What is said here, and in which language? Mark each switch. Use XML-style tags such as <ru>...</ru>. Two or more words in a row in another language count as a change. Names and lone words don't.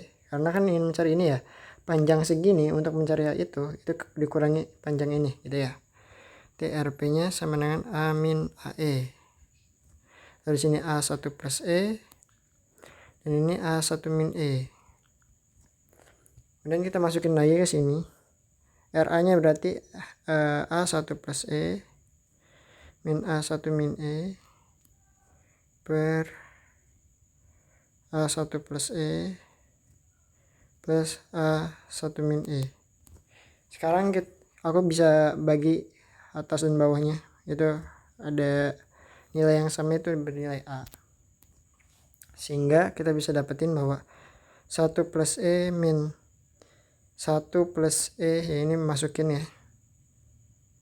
<id>Karena kan ingin mencari ini ya. Panjang segini untuk mencari itu dikurangi panjang ini gitu ya. TRP-nya sama dengan A min AE. Dari sini A1 plus E. Dan ini A1 min E. Kemudian kita masukin lagi ke sini. RA-nya berarti A1 plus E min A1 min E per A1 plus E plus A1 min E. Sekarang aku bisa bagi atas dan bawahnya. Itu ada nilai yang sama, itu bernilai A. Sehingga kita bisa dapetin bahwa 1 plus E min 1 plus E, ya ini masukin ya.</id>